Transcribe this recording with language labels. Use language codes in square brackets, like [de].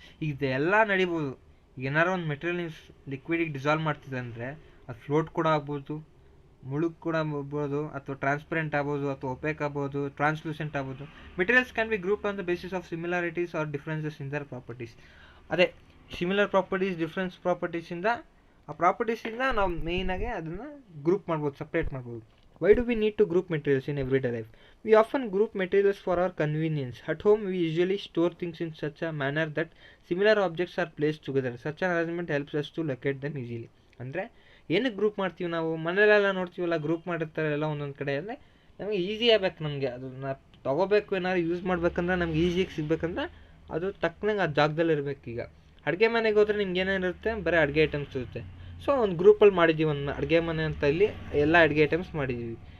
[kn] ಇದೆಲ್ಲ ನಡಿಬೋದು. ಈಗ ಏನಾರು ಒಂದು ಮೆಟೀರಿಯಲ್ ನೀವು ಲಿಕ್ವಿಡಿಗೆ ಡಿಸಾಲ್ವ್ ಮಾಡ್ತಿದೆ ಅಂದರೆ ಅದು ಫ್ಲೋಟ್ ಕೂಡ ಆಗ್ಬೋದು, ಮುಳುಗ್ ಕೂಡ ಆಗ್ಬೋದು, ಅಥವಾ ಟ್ರಾನ್ಸ್ಪರೆಂಟ್ ಆಗ್ಬೋದು, ಅಥವಾ ಒಪೇಕ್ ಆಗ್ಬೋದು, ಟ್ರಾನ್ಸ್ಲೂಸೆಂಟ್ ಆಗ್ಬೋದು. [en] Materials can be group on the basis of similarities or differences in their properties. [kn] ಅದೇ ಸಿಮಿಲರ್ ಪ್ರಾಪರ್ಟೀಸ್, ಡಿಫ್ರೆನ್ಸ್ ಪ್ರಾಪರ್ಟೀಸಿಂದ, ಆ ಪ್ರಾಪರ್ಟೀಸಿಂದ ನಾವು ಮೇಯ್ನಾಗಿ ಅದನ್ನು ಗ್ರೂಪ್ ಮಾಡ್ಬೋದು, ಸಪ್ರೇಟ್ ಮಾಡ್ಬೋದು. [en] Why do we need to group materials in everyday life? We often group materials for our convenience. At home, we usually store things in such a manner that similar objects are placed together. Such an arrangement helps us to locate them easily. [kn] ಅಂದರೆ ಏನಕ್ಕೆ group ಮಾಡ್ತೀವಿ ನಾವು? ಮನೇಲೆಲ್ಲ ನೋಡ್ತೀವಲ್ಲ, group ಮಾಡಿರ್ತಾರೆ ಎಲ್ಲ ಒಂದೊಂದು ಕಡೆ. ಅಂದರೆ ನಮಗೆ ಈಸಿ ಆಗಬೇಕು, ನಮಗೆ ಅದನ್ನು ತೊಗೋಬೇಕು, ಏನಾದ್ರು ಯೂಸ್ ಮಾಡ್ಬೇಕಂದ್ರೆ ನಮ್ಗೆ ಈಸಿಯಾಗಿ ಸಿಗ್ಬೇಕಂದ್ರೆ ಅದು ತಕ್ಕನಂಗೆ ಆ ಜಾಗದಲ್ಲಿ ಇರಬೇಕು. ಈಗ ಅಡುಗೆ ಮನೆಗೆ ಹೋದರೆ ನಿಮ್ಗೆ ಏನೇನಿರುತ್ತೆ, ಬರೀ ಅಡುಗೆ ಐಟಮ್ಸ್ ಇರುತ್ತೆ. ಸೊ ಒಂದು ಗ್ರೂಪಲ್ಲಿ ಮಾಡಿದ್ದೀವಿ, ಒಂದು ಅಡುಗೆ ಮನೆ ಅಂತ, ಇಲ್ಲಿ ಎಲ್ಲ ಅಡುಗೆ ಐಟಮ್ಸ್ ಮಾಡಿದ್ದೀವಿ.